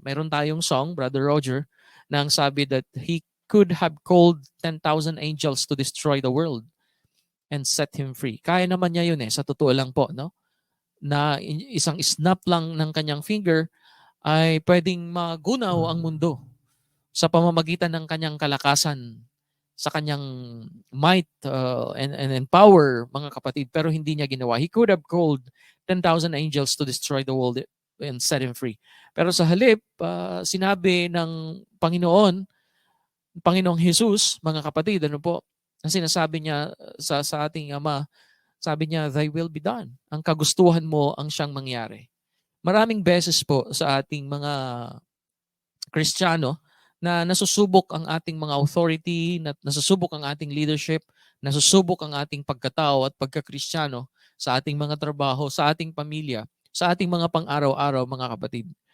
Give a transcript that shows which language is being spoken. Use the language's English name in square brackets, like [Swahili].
[Filipino] Mayroon tayong [English] song, Brother Roger, [Filipino] na ang sabi [English] that he could have called 10,000 angels to destroy the world and set him free. [Filipino] Kaya naman niya yun sa totoo lang po, no? Na isang snap lang ng kanyang finger ay pwedeng magunaw ang mundo sa pamamagitan ng kanyang kalakasan, sa kanyang [English] might and power, [Filipino] mga kapatid. Pero hindi niya ginawa. [English] He could have called 10,000 angels to destroy the world and set him free. [Filipino] Pero sa halip, sinabi ng Panginoong Jesus, mga kapatid, ang sinasabi niya sa ating Ama, sabi niya, [English] thy will be done. [Filipino] Ang kagustuhan mo ang siyang mangyari. Maraming beses po sa ating mga Kristiyano na nasusubok ang ating mga authority, nasusubok ang ating leadership, nasusubok ang ating pagkatao at pagkakristyano sa ating mga trabaho, sa ating pamilya, sa ating mga pang-araw-araw, mga kapatid.